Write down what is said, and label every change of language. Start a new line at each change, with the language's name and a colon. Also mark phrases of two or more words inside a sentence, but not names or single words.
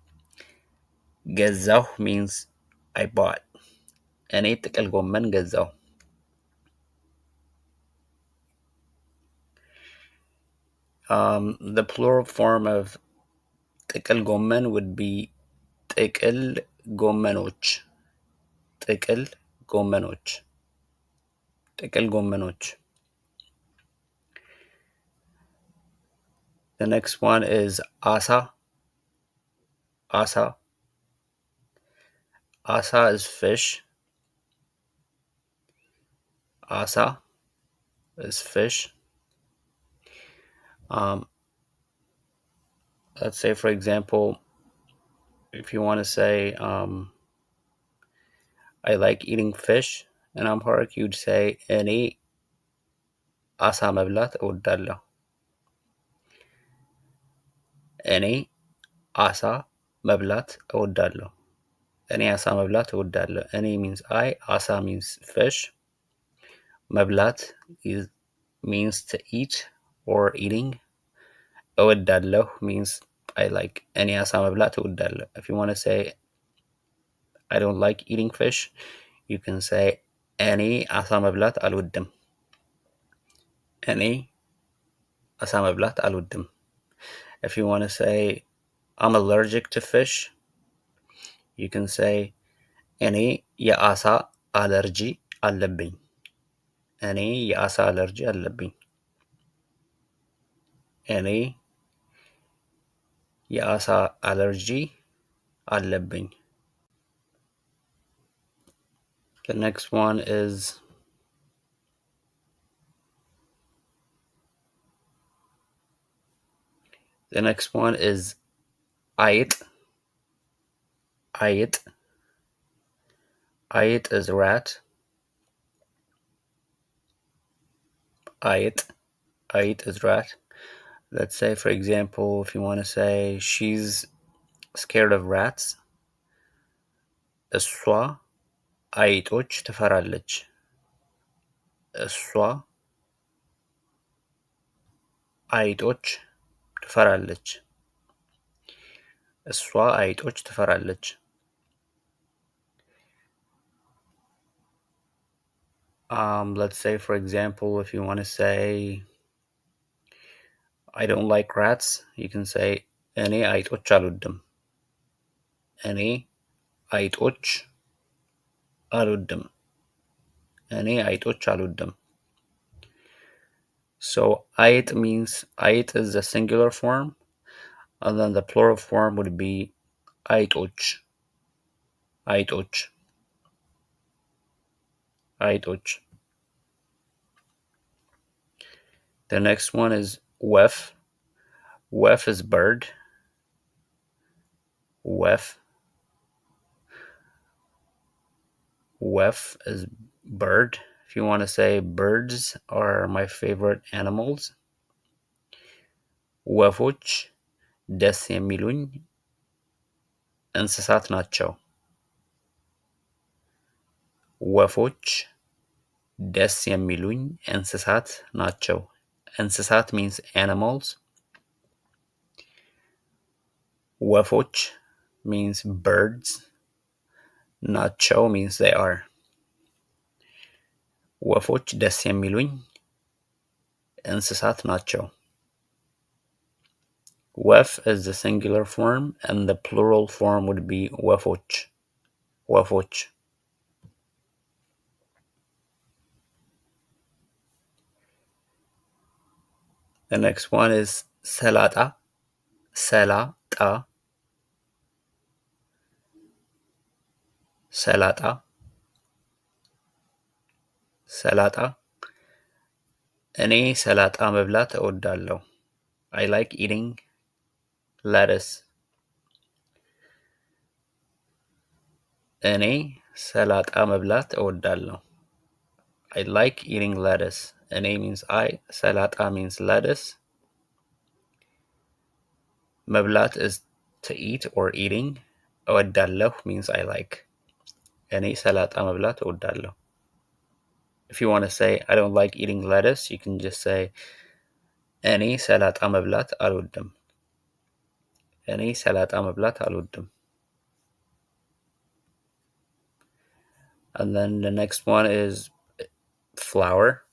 English: ገዛሁ means I bought.
Amharic: እኔ ጥቅል ጎመን ገዛሁ.
English: The plural form of
Amharic: ጥቅል ጎመን
English: would be
Amharic: ጥቅል ጎመኖች. ጥቅል ጎመኖች. ጥቅል ጎመኖች.
English: The next one is asa. Asa. Asa is fish. Asa is fish. Let's say, for example, if you want to say I like eating fish in Amharic, you'd say
Amharic: እኔ አሳ መብላት እወዳለሁ. እኔ አሳ መብላት እወዳለሁ. እኔ አሳ መብላት እወዳለሁ. እኔ
English: means I. አሳ means fish. መብላት means to eat or eating. እወዳለሁ means I like
Amharic: እኔ አሳ መብላት እወዳለሁ.
English: If you want to say I don't like eating fish, you can say
Amharic: እኔ አሳ መብላት አልወድም. እኔ አሳ መብላት አልወድም.
English: If you want to say I'm allergic to fish, you can say
Amharic: እኔ የአሳ አለርጂ አለብኝ. እኔ የአሳ አለርጂ አለብኝ. እኔ የአሳ አለርጂ አለብኝ.
English: The next one is አይጥ. አይጥ. አይጥ is rat.
Amharic: አይጥ.
English: አይጥ is rat. Let's say, for example, if you want to say she's scared of rats,
Amharic: እሷ አይጦች ትፈራለች. እሷ አይጦች ትፈራለች. እሷ አይጦች ትፈራለች.
English: Let's say, for example, if you want to say I don't like rats, you can say
Amharic: እኔ አይጦች አልወድም. እኔ አይጦች አልወድም. እኔ አይጦች አልወድም.
English: So አይጥ means አይጥ is the singular form, and then the plural form would be አይጦች.
Amharic: አይጦች. አይጦች.
English: The next one is ወፍ. ወፍ is bird.
Amharic: ወፍ.
English: ወፍ is bird. If you want to say birds are my favorite animals,
Amharic: ወፎች ደስ የሚሉኝ እንስሳት ናቸው. ወፎች ደስ የሚሉኝ እንስሳት ናቸው.
English: እንስሳት means animals. ወፎች means birds. ናቸው means they are.
Amharic: ወፎች ደስ የሚሉኝ እንስሳት ናቸው.
English: ወፍ is the singular form, and the plural form would be ወፎች.
Amharic: ወፎች.
English: The next one is ሰላጣ.
Amharic: ሰላጣ. ሰላጣ. ሰላጣ. እኔ ሰላጣ መብላት እወዳለሁ.
English: I like eating lettuce.
Amharic: እኔ ሰላጣ መብላት እወዳለሁ.
English: I like eating lettuce. እኔ means I. ሰላጣ means lettuce. መብላት is to eat or eating. እወዳለሁ means I like.
Amharic: እኔ ሰላጣ መብላት እወዳለሁ.
English: If you want to say I don't like eating lettuce, you can just say
Amharic: እኔ ሰላጣ መብላት አልወድም. እኔ ሰላጣ መብላት አልወድም.
English: And then the next one is flour.